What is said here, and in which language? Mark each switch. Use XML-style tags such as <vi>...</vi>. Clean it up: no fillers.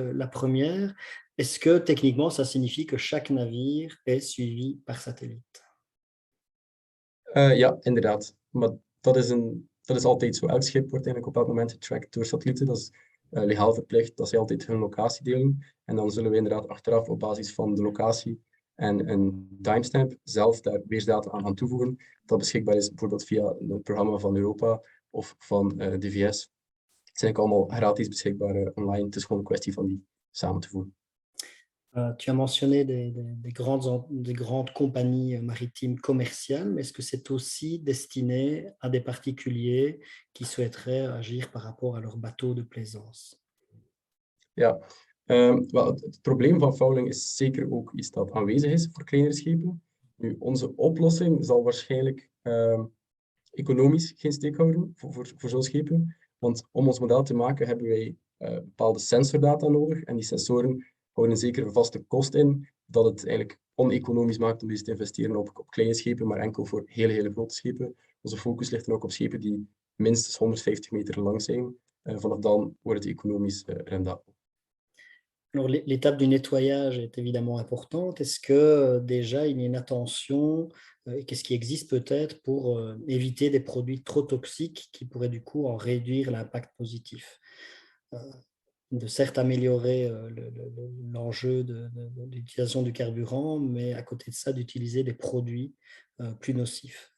<fr>La première, est-ce que techniquement, ça signifie que chaque navire est suivi par satellite?</fr> <nl>Ja, inderdaad. Maar dat is altijd zo. Elk schip wordt eigenlijk op elk moment getracked door satellieten. Dat is legaal verplicht dat zij altijd hun locatie delen. En dan zullen we inderdaad achteraf op basis van de locatie en een timestamp zelf daar weersdata aan gaan toevoegen. Dat beschikbaar is bijvoorbeeld via het programma van Europa of van DVS. Het zijn allemaal gratis beschikbaar online. Het is gewoon een kwestie van die samen te voegen.</nl> <fr>Tu as mentionné des grandes compagnies maritimes commerciales, mais est-ce que c'est aussi destiné à des particuliers qui souhaiteraient agir par rapport à leur bateau de plaisance?</fr> <nl>Ja, wel, het probleem van fouling is zeker ook iets dat aanwezig is voor kleinere schepen. Nu, onze oplossing zal waarschijnlijk economisch geen steek houden voor zo'n schepen. Want om ons model te maken hebben wij bepaalde sensordata nodig. En die sensoren houden een zekere vaste kost in, dat het eigenlijk oneconomisch maakt om deze te investeren op kleine schepen, maar enkel voor hele grote schepen. Onze focus ligt dan ook op schepen die minstens 150 meter lang zijn. Vanaf dan wordt het economisch rendabel.</nl> <fr>Alors, l'étape du nettoyage est évidemment importante. Est-ce que déjà il y a une attention et qu'est-ce qui existe peut-être pour éviter des produits trop toxiques qui pourraient du coup en réduire l'impact positif? De certes améliorer l'enjeu de l'utilisation du carburant, mais à côté de ça, d'utiliser des produits plus nocifs.</fr>